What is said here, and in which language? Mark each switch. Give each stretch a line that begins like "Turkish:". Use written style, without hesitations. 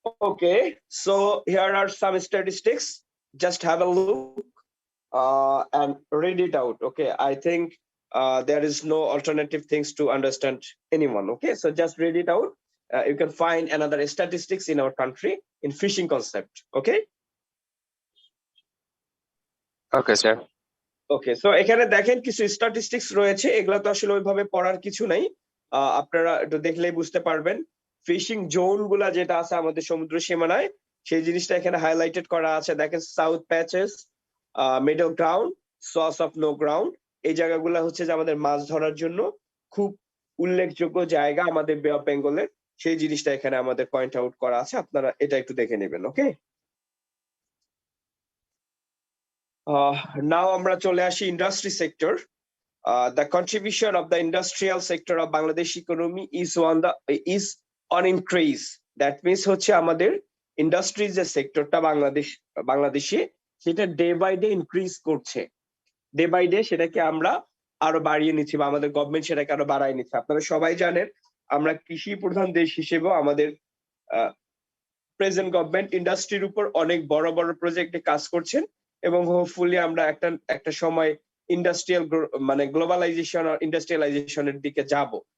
English: Okay, so here are some statistics. Just have a look and read it out. Okay, I think there is no alternative things to understand anyone. Okay, so just read it out. You can find another statistics in our country in fishing concept. Okay. Okay, sir.
Bangla: Okay, so এখানে দেখেন কিছু statistics রয়েছে, এগুলো তো আসলে ওইভাবে পড়ার কিছু নাই, আপনারা একটু দেখলেই বুঝতে পারবেন। ফিশিং জোন গুলা যেটা আছে আমাদের সমুদ্র সীমানায়, সেই জিনিসটা এখানে হাইলাইটেড করা আছে। দেখেন south patches, middle ground, sauce of no ground, এই জায়গাগুলো হচ্ছে যে আমাদের মাছ ধরার জন্য খুব উল্লেখযোগ্য জায়গা আমাদের বে অফ বেঙ্গলের, সেই জিনিসটা এখানে আমাদের পয়েন্ট আউট করা আছে, আপনারা এটা একটু দেখে নেবেন। ওকে, now আমরা চলে আসি industry sector.
English: The contribution of the industrial sector of Bangladesh economy is on increase. That means
Bangla: হচ্ছে আমাদের ইন্ডাস্ট্রি যে সেক্টরটা বাংলাদেশে, সেটা ডে বাই ডে ইনক্রিজ করছে। ডে বাই ডে সেটাকে আমরা আরো বাড়িয়ে নিচ্ছি, বা আমাদের গভর্নমেন্ট সেটাকে আরো বাড়ায় নিচ্ছে। আপনারা সবাই জানেন আমরা কৃষি প্রধান দেশ হিসেবেও আমাদের প্রেজেন্ট গভর্নমেন্ট ইন্ডাস্ট্রির উপর অনেক বড় বড় প্রজেক্টে কাজ করছেন, এবং হোপফুলি আমরা একটা সময় ইন্ডাস্ট্রিয়াল মানে গ্লোবালাইজেশন আর ইন্ডাস্ট্রিয়ালাইজেশনের দিকে যাব।